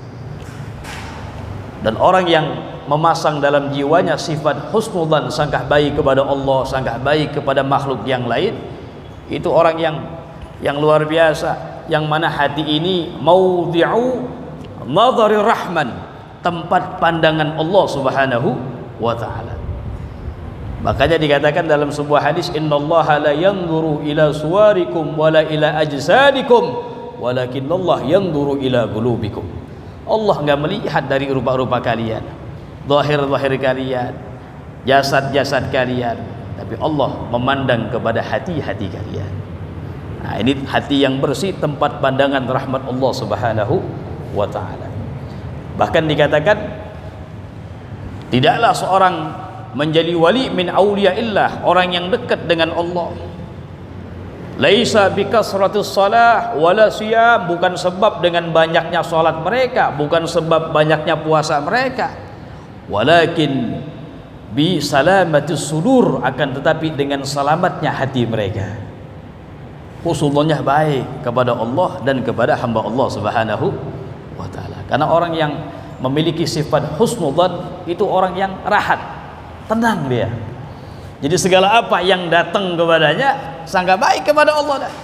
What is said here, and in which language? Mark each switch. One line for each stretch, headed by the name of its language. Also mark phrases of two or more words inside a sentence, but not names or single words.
Indonesian: Dan orang yang memasang dalam jiwanya sifat husnudzan, sangka baik kepada Allah, sangka baik kepada makhluk yang lain, itu orang yang luar biasa, yang mana hati ini
Arabic: موضع نظر الرحمن,
Indonesian: tempat pandangan Allah
Arabic: سبحانه وتعالى.
Indonesian: Makanya dikatakan dalam sebuah hadis,
Arabic: إن الله لا ينظر إلى صوركم ولا إلى أجسادكم ولكن الله ينظر إلى قلوبكم.
Indonesian: Allah enggak melihat dari rupa-rupa kalian, zahir-zahir kalian, jasad-jasad kalian, tapi Allah memandang kepada hati-hati kalian. Nah, ini hati yang bersih, tempat pandangan rahmat Allah
Arabic: سبحانه وتعالى.
Indonesian: Bahkan dikatakan tidaklah seorang menjadi wali
Arabic: من أولياء الله,
Indonesian: orang yang dekat dengan Allah,
Arabic: ليس بكثرة الصلاة ولا صيام,
Indonesian: bukan sebab dengan banyaknya salat mereka, bukan sebab banyaknya puasa mereka,
Arabic: ولكن بسلامة الصدور,
Indonesian: akan tetapi dengan selamatnya hati mereka. Husnudzannya baik kepada Allah dan kepada hamba Allah
Arabic: سبحانه وتعالى.
Indonesian: Karena orang yang memiliki sifat husnudzan itu orang yang rahat, tenang dia. Jadi segala apa yang datang kepadanya sangka baik kepada Allah dah.